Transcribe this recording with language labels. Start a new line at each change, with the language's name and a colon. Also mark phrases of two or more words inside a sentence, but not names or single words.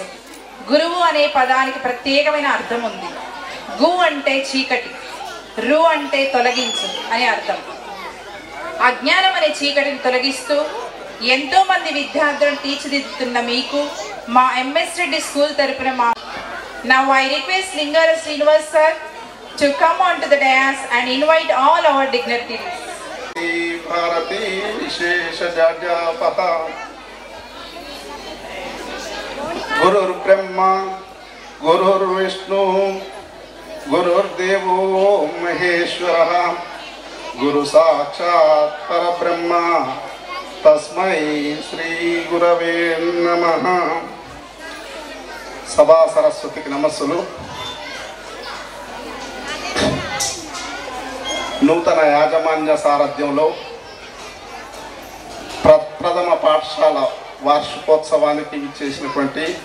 Telugu: గురువు అనే పదానికి ప్రత్యేకమైన అర్థం ఉంది. గు అంటే చీకటి, రు అంటే తొలగించు అని అర్థం. అజ్ఞానం అనే చీకటిని తొలగిస్తూ ఎంతో మంది విద్యార్థులను తీర్చిదిద్దుతున్న మీకు మా ఎంఎస్ రెడ్డి స్కూల్ తరపున
English: Now I request Lingara Srinivas sir to come on to the dais and invite all our dignitaries.
Sanskrit: भारती विशेष जजपत गुरुर् ब्रह्मा गुरुर् विष्णु गुरुर् देवो महेश्वर गुरु साक्षात् परब्रह्म तस्मै श्री गुरवे नमः.
Telugu: సభా సరస్వతికి నమస్సులు. నూతన యాజమాన్య సారథ్యంలో ప్రథమ పాఠశాల వార్షికోత్సవానికి ఇచ్చేసినటువంటి